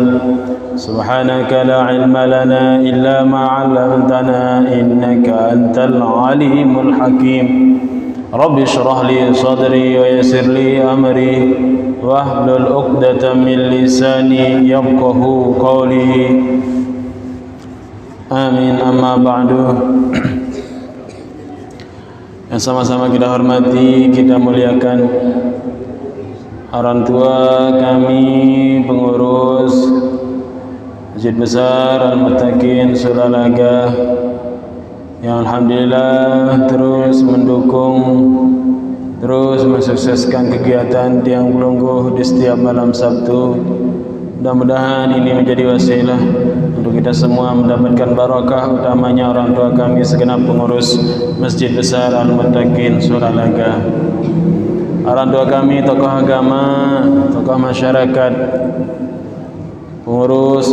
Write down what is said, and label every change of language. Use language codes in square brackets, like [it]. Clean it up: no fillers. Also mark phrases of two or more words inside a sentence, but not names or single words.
[ar] سبحانك لا علم لنا إلا ما علمتنا إنك أنت العليم الحكيم. رب اشرح لي صدري ويسر لي أمري واحلل عقدة من لساني يفقه قولي. آمين. أما بعد. [id] Yang sama-sama kita hormati, kita muliakan orang tua kami, pengurus Masjid Besar Al-Muttaqin Suralaga yang alhamdulillah terus mendukung, terus mensukseskan kegiatan [sas] tiang pelungguh [id] di setiap malam Sabtu. Mudah-mudahan ini menjadi wasilah untuk kita semua mendapatkan barakah, utamanya orang tua kami segenap pengurus Masjid Besar Al-Muttaqin Suralaga. Orang tua kami tokoh agama, tokoh masyarakat, pengurus